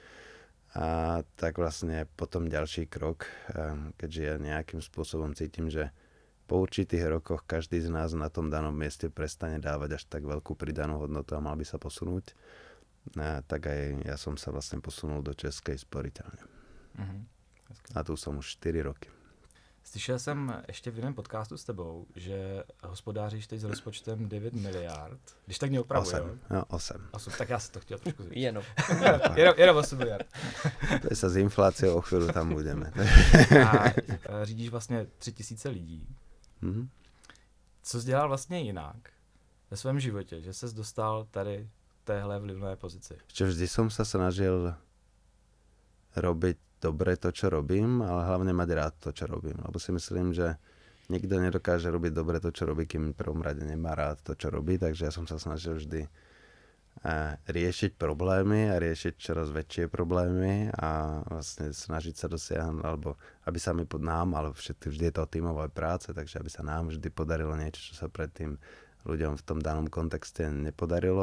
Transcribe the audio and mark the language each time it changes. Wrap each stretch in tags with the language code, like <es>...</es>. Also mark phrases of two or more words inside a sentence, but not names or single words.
<sk>A tak vlastne potom ďalší krok, keďže ja nejakým spôsobom cítim, že po určitých rokoch každý z nás na tom danom mieste prestane dávať až tak veľkú pridanú hodnotu a mal by sa posunúť, tak aj ja som sa vlastne posunul do Českej sporiteľne. A tu som už 4 roky.</sk> <cs>Slyšel jsem ještě v jiném podcastu s tebou, že hospodáříš teď s rozpočtem 9 miliard. Když tak mě opravuj, 8. No, 8. 8. Tak já si to chtěl trošku zvýšit. Jenom. Jenom 8 miliard.</cs> <sk>To sa s infláciou o chvíľu tam budeme.</sk> <cs>A řídíš vlastně 3000 lidí. Mm-hmm. Co jsi dělal vlastně jinak ve svém životě, že ses dostal tady v téhle vlivné pozici?</cs> <sk>Čo vždy som sa snažil robiť dobre to, čo robím, ale hlavne mať rád to, čo robím. Lebo si myslím, že nikto nedokáže robiť dobre to, čo robí, kým v prvom rade nemá rád to, čo robí. Takže ja som sa snažil vždy riešiť problémy a riešiť čoraz väčšie problémy a vlastne snažiť sa dosiahnuť, alebo aby sa mi nám, ale vždy je to tímová práce, takže aby sa nám vždy podarilo niečo, čo sa predtým ľuďom v tom danom kontexte nepodarilo.</sk>